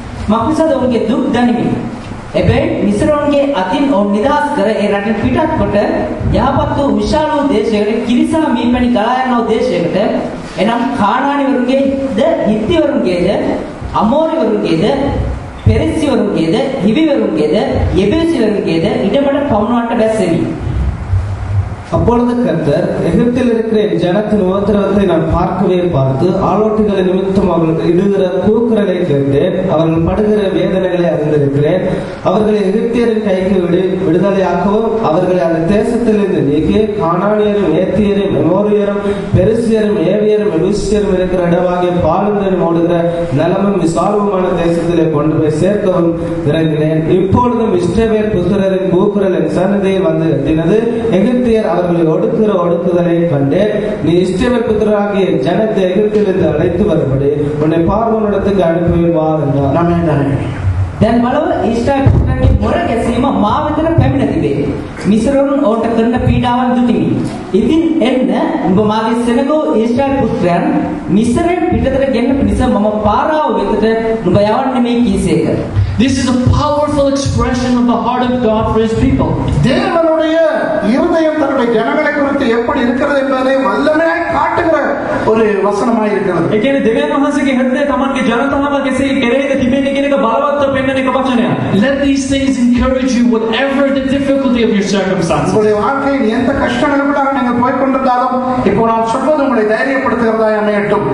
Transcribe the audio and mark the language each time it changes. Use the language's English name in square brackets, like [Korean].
[Sinhala] මක්නිසාද ඔවුන්ගේ දුක් දනිමි. එබැවින් මිශ්‍රවන්ගේ අතින් ඔවුන් නිදහස් කර ඒ රටින් පිටත් කොට යහපත් වූ විශාල වූ දේශයකට කිරිසා මීපැණි ගලා යන දේශයකට එනම් කානානිවරුන්ගේද හිත්තිවරුන්ගේද අමෝරිවරුන්ගේද පෙරිසිවරුන්ගේද හිවිවරුන්ගේද යෙබුසිවරුන්ගේද ඉඩමඩ පවුනවන්ට බැස්සෙමි. [Tamil] அப்பொழுது கர்த்தர் எகிப்தில் இருக்கிற என் ஜனத்தின் உபத்திரவத்தை நான் பார்க்கவே பார்த்து ஆலோட்டுகளை நிமித்தம் அவர்கள் இடுகிற கூக்குரலை கேட்டேன். அவர்கள் படுகிற வேதனைகளை அறிந்திருக்கிறேன். அவர்களை எகிப்தியரின் கைக்கு விடுதலையாக்கவும் அவர்களை அந்த தேசத்திலிருந்து நீக்கி கானானியரும் ஏத்தியரும் எமோரியரும் பெருசியரும் ஏவியரும் எபூசியரும் இருக்கிற இடமாகிய பாலுந்தன் ஓடுகிற நலமும் விசாலமுமான தேசத்திலே கொண்டு போய் சேர்க்கவும் இறங்கினேன். இப்பொழுதும் இஸ்ரவேல் புத்திரரின் கூக்குரல் என் சன்னதியில் வந்து எட்டினது. எகிப்தியர் அவர்களை ஒடுக்குதலை கண்டேன். நீ இஸ்ரவேல் புத்திரராகிய ஜனத்தை எகிப்திலிருந்து அழைத்து வரும்படி உன்னை பார்வோனிடத்துக்கு அனுப்புவார் என்றார். [Sinhala] දැන් බලව ඊශ්‍රායල් පුත්‍රයන්ගේ මොර ගැසීම මා වෙතට පැමිණ තිබේ. මිස්රවරුන් ඔවුන්ට කරන පීඩාවන් දුටිමි. ඉතින් එන්න උඹ මාගේ සෙනගෝ ඊශ්‍රායල් පුත්‍රයන් මිස්රයෙන් පිටතට ගෙන්නපු නිසා මම පාරාව වෙතට නුඹ යවන්නේ මේ කීසේක. [English] This is a powerful expression of the heart of God for his people. [Tamil] தேவனுடைய இருதயம் தன்னுடைய ஜனங்களை குறித்து எப்படி இருக்கிறது என்பதை வல்லமையாய் காட்டுகிற ஒரு வசனமாய் இருக்கிறது. [Sinhala] ඒ කියන්නේ දෙවියන් වහන්සේගේ හෘදය තමන්ගේ ජනතාව කෙසේ කෙරෙහිද තිබෙන්නේ කියන එක බලවත්ව පෙන්වන එක වචනයක්. [English] Let these things encourage you whatever the difficulty of your circumstances. [Tamil] உங்களுடைய வாழ்க்கையில் எந்த கஷ்டங்களுக்குள்ளாக நீங்கள் போய் கொண்டிருந்தாலும் இப்போ நான் சொல்வது உங்களை தைரியப்படுத்துகிறதாய் அமையட்டும்.